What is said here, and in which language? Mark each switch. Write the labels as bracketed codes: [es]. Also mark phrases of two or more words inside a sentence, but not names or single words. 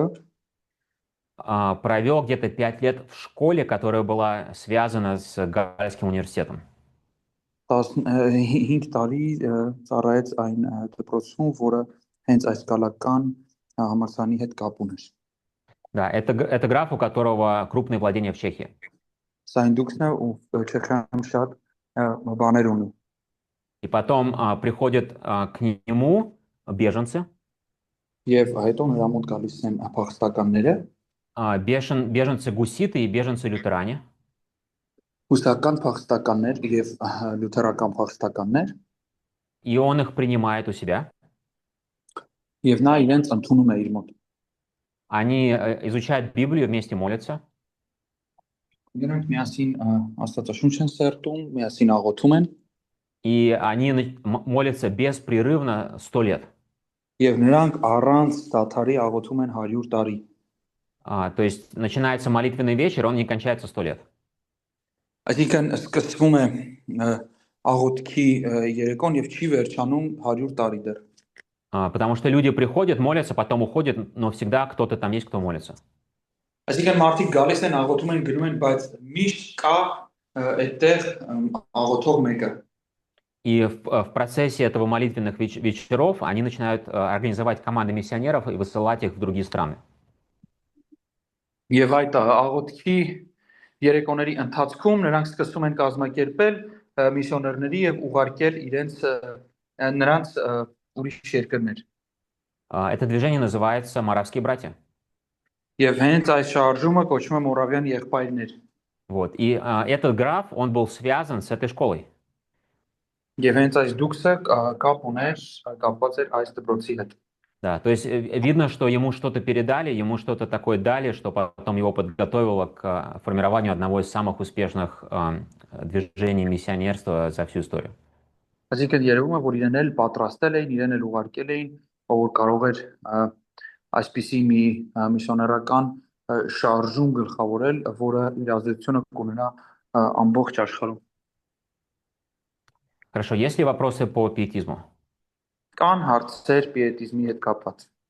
[ru] провел где-то 5 лет в школе, которая была связана с Гальским университетом. [hy] 5 տարի ծառայեց այն դպրոցում, որը հենց այս գալական համալսարանի հետ կապ ուներ։ [ru] Да, это граф, у которого крупные владения в Чехии. [hy] Սա այն դուքսն է ու Չեխիայում շատ բաներ ունի։ [ru] И потом приходят к нему беженцы. [hy] Եվ հետո նրա մոտ գալիս են փախստականները, [ru] беженцы гуситы и беженцы лютеране. [hy] հուսական փախստականներ եւ լյութերական փախստականներ, [ru] И он их принимает у себя. [hy] եւ նա իրենց ընդունում է իր մոտ։ [ru] Они изучают Библию, вместе молятся. [hy] Նրանք միասին Աստվածաշունչ են սերտում, միասին աղոթում են։ [ru] И они молятся беспрерывно 100 лет. [hy] Եվ նրանք առանց դադարի աղոթում են 100 տարի։ [ru] То есть начинается молитвенный вечер, он не кончается 100 лет. [hy] Այսինքն սկսվում է աղոթքի երեկոն եւ չի վերջանում 100 տարի դեռ։ [ru] Потому что люди приходят, молятся, потом уходят, но всегда кто-то там есть, кто молится. [hy] Այսինքն մարդիկ գալիս են աղոթում են գնում են, բայց միշտ կա այդտեղ աղոթող մեկը։ [ru] И в процессе этого молитвенных вечеров они начинают организовать команды миссионеров и высылать их в другие страны. [hy] Եվ այդ աղոթքի երեկոների ընթացքում նրանք սկսում են կազմակերպել միսիոներների եւ ուղարկել նրանց ուրիշ երկրներ։ [ru] Это движение называется «Моравские братья». [hy] Եվ հենց այս շարժումը կոչվում է Մորավյան եղբայրներ։ [ru] Вот. И этот граф, он был связан с этой школой. [hy] Եվ հենց այս դուքսը կապված էր այս դպրոցի հետ։ [ru] Да, то есть видно, что ему что-то передали, ему что-то такое дали, что потом его подготовило к формированию одного из самых успешных движений миссионерства за всю историю. [hy] Այսինքն երևում է, որ իրեն էլ պատրաստել էին, իրեն էլ ուղարկել էին, որ կարող էր այսպիսի մի միսիոներական շարժում գլխավորել, որը իր ազդեցությունը կունենա ամբողջ աշխարհում։ [ru] Хорошо, есть ли вопросы по пиетизму? [hy] Կան հարցեր պիետիզմի հետ կապված։